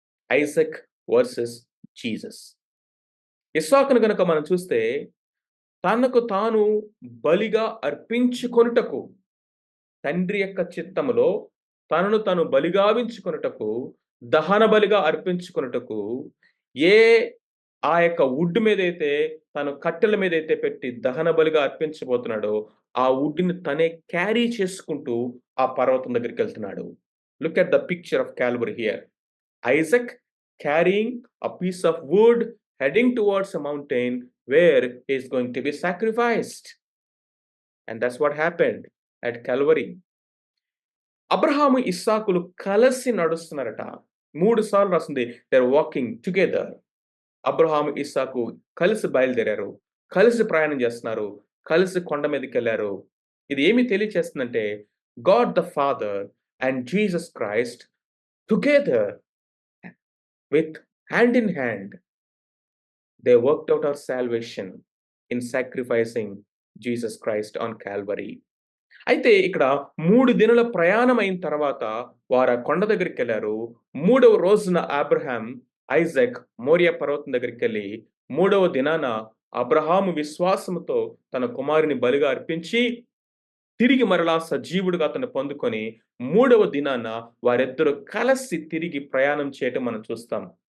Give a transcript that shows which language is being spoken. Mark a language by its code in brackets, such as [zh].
[te] Isaac versus Jesus. ఇస్సాకును గనుక మనం చూస్తే తనకు తాను బలిగా అర్పించుకొనుటకు, తండ్రి యొక్క చిత్తములో తనను తాను బలిగావించుకొనుటకు, దహన బలిగా అర్పించుకొనుటకు ఆ యొక్క వుడ్ మీదైతే, తను కట్టెల మీదైతే పెట్టి దహన బలిగా అర్పించబోతున్నాడో ఆ వుడ్ని తనే క్యారీ చేసుకుంటూ ఆ పర్వతం దగ్గరికి వెళ్తున్నాడు. [en] Look at the picture of Calvary here. Isaac carrying a piece of wood heading towards a mountain where he is going to be sacrificed. And that's what happened at Calvary. [te] Abraham ఇస్సాకులు కలిసి నడుస్తున్నారట. 3 సార్లు రాస్తుంది, [en] They are walking together. [te] Abraham ఇస్సాకు కలిసి బయలుదేరారు, కలిసి ప్రయాణం చేస్తున్నారు, కలిసి కొండ మీదకి వెళ్ళారు. ఇది ఏమి తెలియచేస్తుందంటే, [en] God the father and Jesus Christ Together, with hand in hand, they worked out our salvation in sacrificing Jesus Christ on Calvary. [te] అయితే ఇక్కడ 3 దినాల ప్రయాణం అయిన తర్వాత వారు ఆ కొండ దగ్గరికెళ్లారు. మూడవ రోజున అబ్రహాం, ఐజాక్ మోరియా పర్వతం దగ్గరికెళ్లి, మూడవ దినాన అబ్రహాము విశ్వాసముతో తన కుమారుని బలిగా అర్పించి, తిరిగి మరలా సజీవుడుగా అతన్ని పొందుకొని, మూడవ దినాన వారిద్దరూ కలిసి తిరిగి ప్రయాణం చేయటం మనం చూస్తాం.